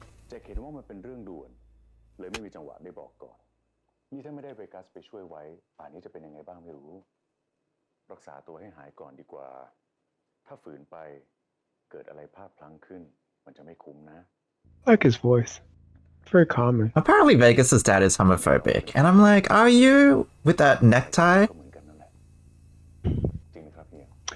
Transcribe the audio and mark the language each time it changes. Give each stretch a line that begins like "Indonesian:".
Thai: จะเห็นว่ามันเป็นเรื่องด่วนเลยไม่มีจังหวะได้บอกก่อนนี่ถ้าไม่ได้เวกัสไปช่วยไว้ป่านนี้จะเป็นยังไงบ้างไม่รู้รักษาตัวให้หายก่อนดีกว่าถ้าฝืนไปเกิดอะไรพลาดพลั้งขึ้นมันจะไม่คุ้มนะ
English: I like his voice. It's very common. Apparently Vegas's dad is homophobic, and I'm like, are you? With that necktie?
Thai: ก็เหมือนกันนั่นแหละจริงไหมครับเฮีย